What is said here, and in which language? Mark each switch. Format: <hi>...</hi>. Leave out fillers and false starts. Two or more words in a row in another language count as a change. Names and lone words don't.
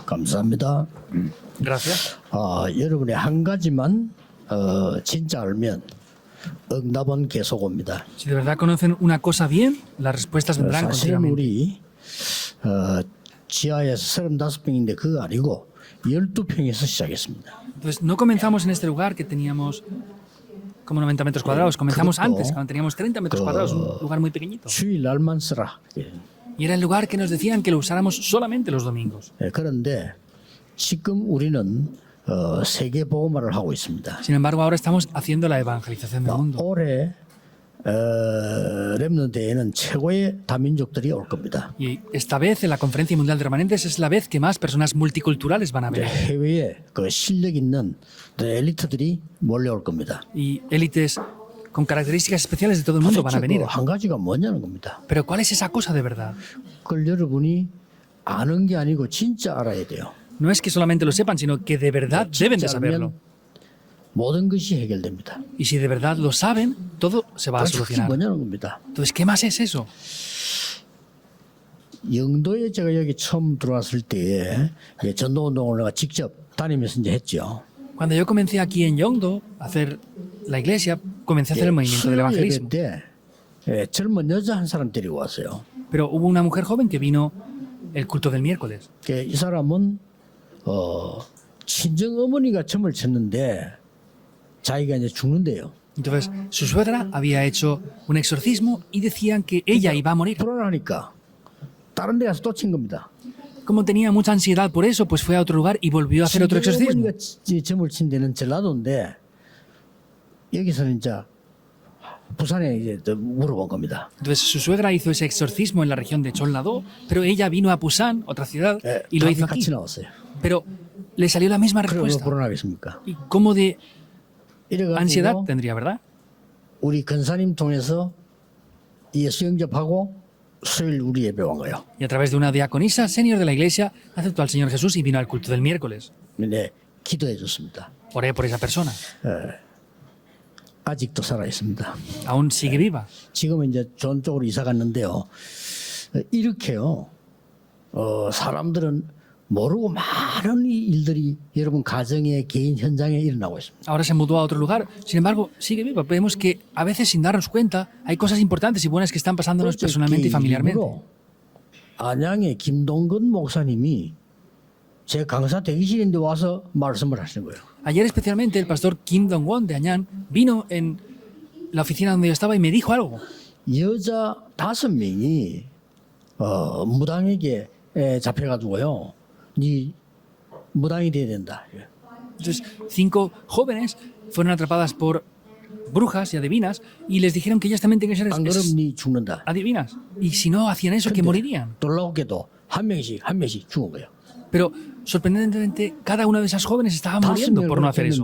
<ko>감사합니다.</ko> <es>Gracias.</es> <ko>여러분이 한 가지만 진짜 알면 응답은 계속 옵니다.</ko> <es>Si de verdad conocen una cosa bien, las respuestas vendrán</es> <ko>사실은</ko> <es>continuamente.</es> <ko>우리 지하에서 35평인데 그거 아니고 12평에서 시작했습니다.</ko> <es>Entonces, no comenzamos en este lugar que teníamos como 90 metros cuadrados. Comenzamos antes, cuando teníamos 30 metros cuadrados, un lugar muy pequeñito.</es> <ko>주일날만 쓰라.</ko> <es>Y era el lugar que nos decían que lo usáramos solamente los domingos.</es> <ko>그런데 지금 우리는 세계 복음화를 하고 있습니다.</ko> <es>Sin embargo, ahora estamos haciendo la evangelización del mundo.</es> <ko>올해 렘넌트에는 최고의 다민족들이 올 겁니다.</ko> <es>Y esta vez, en la Conferencia Mundial de Remanentes, es la vez que más personas multiculturales van a venir.</es> <ko>해외에 그 실력 있는 엘리트들이 몰려올 겁니다.</ko> <es>Y élites con características especiales de todo el mundo van a venir.</es> <ko>한 가지가 뭐냐는 겁니다.</ko> <es>Pero ¿cuál es esa cosa de verdad?</es> <ko>그걸 여러분이 아는 게 아니고 진짜 알아야 돼요.</ko> <es>No es que solamente lo sepan, sino que de verdad deben de</es> <ko>진짜</ko> <es>saberlo.</es> <ko>알면 모든 것이 해결됩니다.</ko> <es>Y si de verdad lo saben, todo se va a</es> <ko>그게</ko> <es>solucionar.</es> <ko>뭐냐는 겁니다.</ko> <es>Entonces, ¿qué más es eso?</es> <ko>영도에 제가 여기 처음 들어왔을 때에 전도운동을 내가 직접 다니면서 이제 했죠.</ko> <es>Cuando yo comencé aquí en Yongdo a hacer la iglesia, comencé a hacer el movimiento del evangelismo.</es> <ko>예배 때 젊은 여자 한 사람 데리고 왔어요.</ko> <es>Pero hubo una mujer joven que vino el culto del miércoles.</es> <ko>이 사람은 친정 어머니가 점을 쳤는데 자기가 이제 죽는데요.</ko> <es>Entonces, su suegra había hecho un exorcismo y decían que ella iba a morir.</es> <ko>불안하니까 다른 데 가서 또 친 겁니다.</ko> <es>Como tenía mucha ansiedad por eso, pues fue a otro lugar y volvió a hacer otro</es> <ko>친정</ko> <es>exorcismo.</es> <ko>어머니가 점을 친 데는 전라도인데 여기서는 이제 부산에 이제 또 물어본 겁니다.</ko> <es>Entonces, su suegra hizo ese exorcismo en la región de Cholnado, pero ella vino a Busan, otra ciudad, y lo</es> <ko>답이</ko> <es>hizo aquí.</es> <ko>같이 나왔어요.</ko> <es>Pero le salió la misma</es> <ko>그럼 왜</ko> <es>respuesta.</es> <ko>불안하겠습니까?</ko> <es>¿Y cómo de</es> <ko>이래가지고</ko> <es>ansiedad tendría, verdad?</es> <ko>우리 근사님 통해서 예수 영접하고 수요일 우리 예배 온 거예요.</ko> <es>Y a través de una diaconisa senior de la iglesia aceptó al Señor Jesús y vino al culto del miércoles.</es> <ko>네, 기도해 줬습니다.</ko> <es>Oré por esa persona.</es> <ko>아직도 살아 있습니다.</ko> <es>Aún sigue viva.</es> <ko>지금은 이제 좋은 쪽으로 이사 갔는데요. 이렇게요. 사람들은 모르고 많은 일들이 여러분 가정의 개인 현장에 일어나고 있습니다.</ko> <es>Ahora se mudó a otro lugar. Sin embargo, sigue viva. Vemos que a veces sin darnos cuenta hay cosas importantes y buenas que están pasándonos personalmente y familiarmente.</es> <ko>안양의 김동근 목사님이 제 강사 대기실인데 와서 말씀을 하시는 거예요.</ko> <es>Ayer especialmente el pastor Kim Dong-won de Anyang vino en la oficina donde yo estaba y me dijo algo.</es> <ko>여자 5명이 무당에게 잡혀가지고요. 네 무당이 돼야 된다.</ko> <es>Entonces, 5 jóvenes fueron atrapadas por brujas y adivinas y les dijeron que ellas también tenían que ser</es> <ko>안 그러면 네 죽는다.</ko> <es>adivinas. Y si no hacían eso, que morirían.</es> <ko>놀랍게도 한 명씩 죽은 거예요.</ko> <es>Pero sorprendentemente, cada una de esas jóvenes estaba muriendo por no hacer eso.</es>